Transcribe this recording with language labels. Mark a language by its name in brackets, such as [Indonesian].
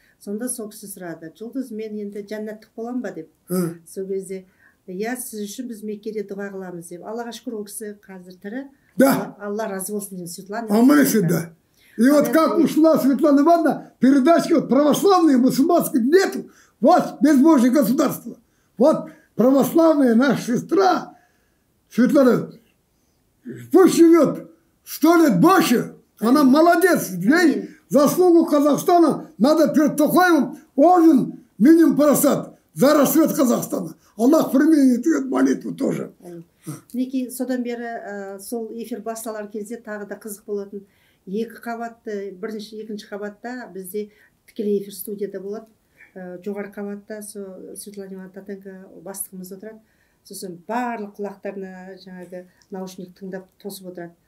[Kazakh] Сонда сол кісі сұрады, жұлдыз мен енді жәннаттық болам ба деп. Сол кезде, я сіз үшін біз Меккеде дұға қыламыз деп. Аллаға шүкір, ол кісі қазір тірі. [Russian] Да. [Kazakh] Алла разы болсын деймін Светлана. [Russian] Да. И вот как ушла Светлана Ивановна, передачки вот православные, мусульманские нету. Вот безбожие государство. Вот православная наша сестра Светлана, пусть живет 100 лет больше. Она молодец. Ей заслугу Казахстана надо перед Токаевым орден минимум парасат за расцвет Казахстана. Аллах применит эту молитву тоже. [Kazakh] Мінекей содан бері сол эфир басталар кезде тағы да қызық болатын. Екі қабатты, екінші қабатта бізде тікелей эфир студияда болады. Жоғары қабатта Светлана Ивановна Татенко бастығымыз отырады. Сосын барлық құлақтарына жаңағы наушник тыңдап тосып отырады.